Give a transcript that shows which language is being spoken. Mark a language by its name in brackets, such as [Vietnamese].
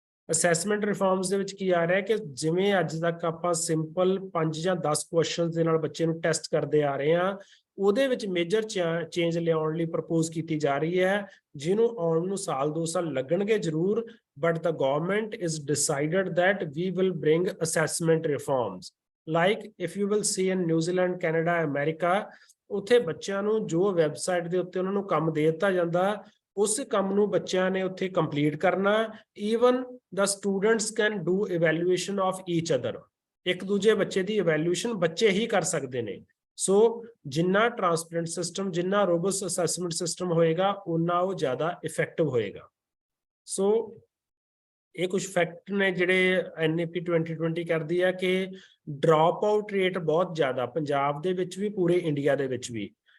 [Punjabi] Assessment reforms ਦੇ ਵਿੱਚ ਕੀ ਆ ਰਿਹਾ ਕਿ ਜਿਵੇਂ ਅੱਜ ਤੱਕ ਆਪਾਂ ਸਿੰਪਲ 5 ਜਾਂ 10 ਕੁਐਸਚਨਸ ਦੇ ਨਾਲ ਬੱਚੇ ਨੂੰ ਟੈਸਟ ਕਰਦੇ ਆ ਰਹੇ ਹਾਂ, ਉਹਦੇ ਵਿੱਚ ਮੇਜਰ ਚੇਂਜ ਲਿਆਉਣ ਲਈ ਪ੍ਰਪੋਜ਼ ਕੀਤੀ ਜਾ ਰਹੀ ਹੈ, ਜਿਹਨੂੰ ਆਉਣ ਨੂੰ ਸਾਲ 2 ਸਾਲ ਲੱਗਣਗੇ ਜ਼ਰੂਰ, [English] but the government is decided that we will bring assessment reforms. Like if you will see in [Punjabi] New Zealand, Canada, America, ਉੱਥੇ ਬੱਚਿਆਂ ਨੂੰ ਜੋ ਵੈਬਸਾਈਟ ਦੇ ਉੱਤੇ ਉਹਨਾਂ ਨੂੰ ਕੰਮ ਦੇ ਦਿੱਤਾ ਜਾਂਦਾ, ਉਸ ਕੰਮ ਨੂੰ ਬੱਚਿਆਂ ਨੇ ਉੱਥੇ ਕੰਪਲੀਟ ਕਰਨਾ। [English] Even the students can do evaluation of each other. [Punjabi] ਇੱਕ ਦੂਜੇ ਬੱਚੇ ਦੀ evaluation ਬੱਚੇ ਹੀ ਕਰ ਸਕਦੇ ਨੇ। ਸੋ ਜਿੰਨਾ ਟਰਾਂਸਪੇਰੈਂਟ ਸਿਸਟਮ, ਜਿੰਨਾ ਰੋਬਸਟ ਅਸੈਸਮੈਂਟ ਸਿਸਟਮ ਹੋਏਗਾ, ਉਨਾ ਉਹ ਜ਼ਿਆਦਾ ਇਫੈਕਟਿਵ ਹੋਏਗਾ। ਸੋ ਇਹ ਕੁਝ ਫੈਕਟ ਨੇ ਜਿਹੜੇ NEP 2020 ਕਰਦੀ ਹੈ ਕਿ ਡ੍ਰੌਪ ਆਊਟ ਰੇਟ ਬਹੁਤ ਜ਼ਿਆਦਾ ਪੰਜਾਬ ਦੇ ਵਿੱਚ ਵੀ, ਪੂਰੇ ਇੰਡੀਆ ਦੇ ਵਿੱਚ ਵੀ।